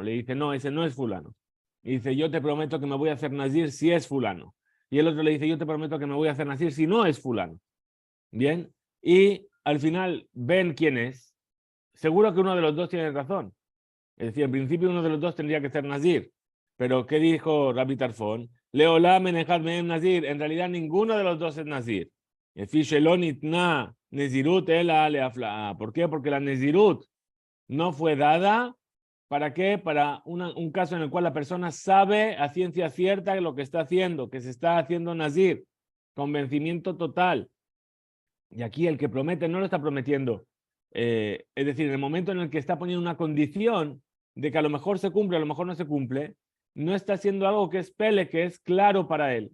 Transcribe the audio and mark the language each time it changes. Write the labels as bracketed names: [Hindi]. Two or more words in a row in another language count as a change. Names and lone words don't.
[Spanish] Le dice, no, ese no es fulano. Y dice, yo te prometo que me voy a hacer nazir si es fulano. Y el otro le dice, yo te prometo que me voy a hacer nazir si no es fulano. Bien. Y al final ven quién es. Seguro que uno de los dos tiene razón. Es decir, al principio uno de los dos tendría que ser nazir. Pero, ¿qué dijo Rabbi Tarfón? [Hebrew] לעולם אין אחד מהם נזיר. [Spanish] En realidad, ninguno de los dos es nazir. [Hebrew] לפי שלא ניתנה נזירות אלא להפלאה. [Spanish] ¿Por qué? Porque la nezirut no fue dada. ¿Para qué? Para un caso en el cual la persona sabe a ciencia cierta lo que está haciendo, que se está haciendo nazir. Convencimiento total. Y aquí el que promete no lo está prometiendo. Es decir, en el momento en el que está poniendo una condición de que a lo mejor se cumple, a lo mejor no se cumple, no está haciendo algo que es pele, que es claro para él.